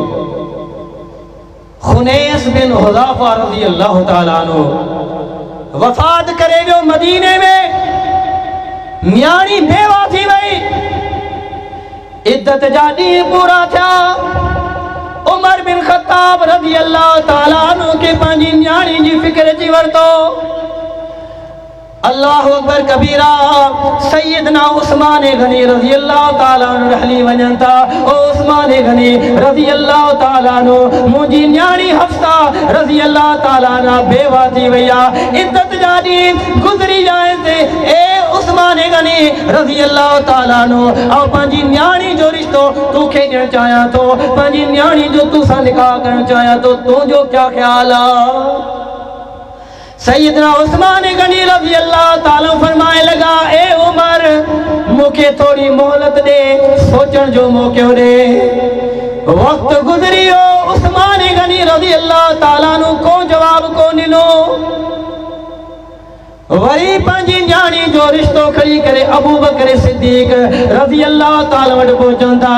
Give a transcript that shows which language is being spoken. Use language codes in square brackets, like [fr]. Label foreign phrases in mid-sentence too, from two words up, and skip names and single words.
[sd] खुनैस बिन हुज़ाफा [ar] رضي الله تعالى عنه [sd] वफ़ात करे वियो मदीने में। न्याणी बेवा थी वई। इद्दत जा ॾींहं पूरा थिया। उमर बिन खत्ताब [ar] رضي الله تعالى عنه [sd] खे पंहिंजी न्याणी जी फिक्र अची वरितो। [ar] الله أكبر كبيرا. [sd] सैयदना उस्मान गनी [ar] رضي الله تعالى عنه [sd] हली वञनि था। ओ उस्मान गनी [ar] رضي الله تعالى عنه, [sd] मुंहिंजी न्याणी हफ्सा [ar] رضي الله تعالى عنها [sd] बेवा थी वई आहे। इद्दत जा ॾींहं गुज़री आहिनि। ए उस्मान गनी [ar] رضي الله تعالى عنه, [sd] ऐं पंहिंजी न्याणी जो रिश्तो तोखे ॾियणु चाहियां थो, पंहिंजी न्याणी जो तूं सां निकाह करणु चाहियां थो, तुंहिंजो क्या ख़्याल आहे? सैयदना उस्मान गनी [ar] رضي الله تعالى [sd] फरमाए लगा, ए उमर, मूंखे थोड़ी मोहलत दे, सोचण जो मौको दे। वक्त गुज़री वियो। उस्मान गनी [ar] رضي الله تعالى [sd] नु को जवाब कोन ॾिनो। वरी पंहिंजी न्याणी जो रिश्तो खणी करे अबू बकर सिद्दीक़ [ar] رضي الله تعالى [sd] वटि पहुचनि था।